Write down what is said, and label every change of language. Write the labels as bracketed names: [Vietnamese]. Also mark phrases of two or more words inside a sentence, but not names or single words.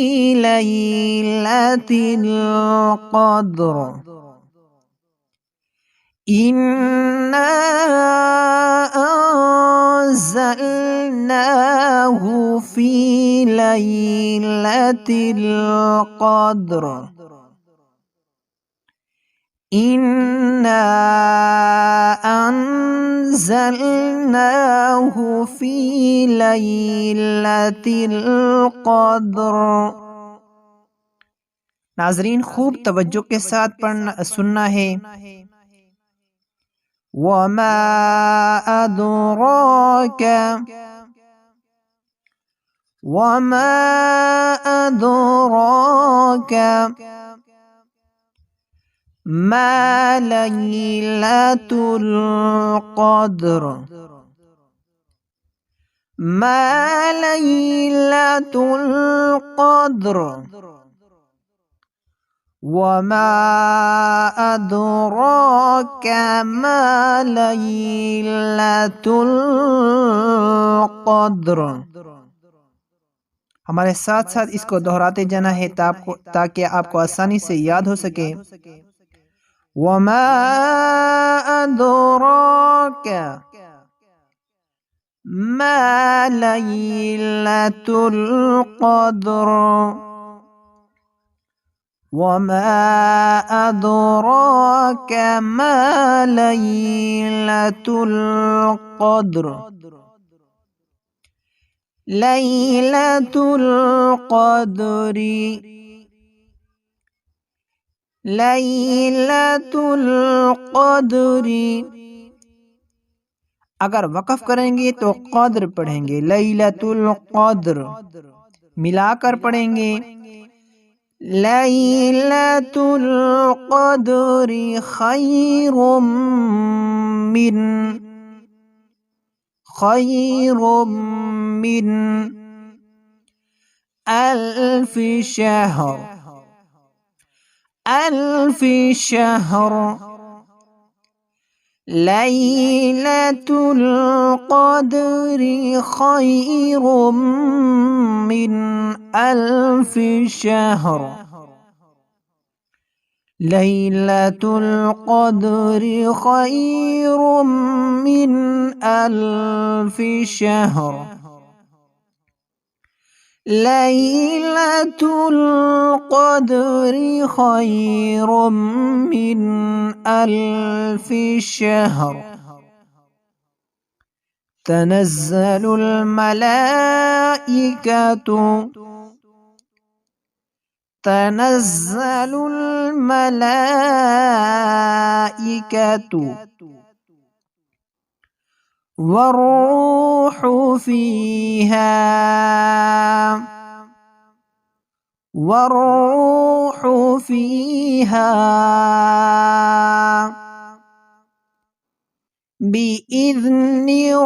[Arabic] ليلة القدر إنا أنزلناه في ليلة القدر إنا أنزلناه في ليلة القدر. [Hindi] नाज़रीन, खूब तवज्जो के साथ पढ़ना सुनना है। [Arabic] وما أدراك وما أدراك ما ليلة القدر ما ليلة القدر وما أدراك ما ليلة القدر. [Hindi] हमारे साथ साथ इसको दोहराते जाना है ताकि आपको आसानी से याद हो सके। [Arabic] وما أدراك ما ليلة القدر وما أدراك ما ليلة القدر ليلة القدر ليلة القدر. [Hindi] अगर वक़फ़ करेंगे तो क़द्र पढ़ेंगे, [Arabic] ليلة القدر. [Hindi] मिलाकर पढ़ेंगे [Arabic] ليلة القدر خير من ألف شهر ليلة القدر خير من ألف شهر ليلة القدر خير من ألف شهر ليلة القدر خير من ألف شهر تنزل الملائكة تنزل الملائكة والروح فيها بإذن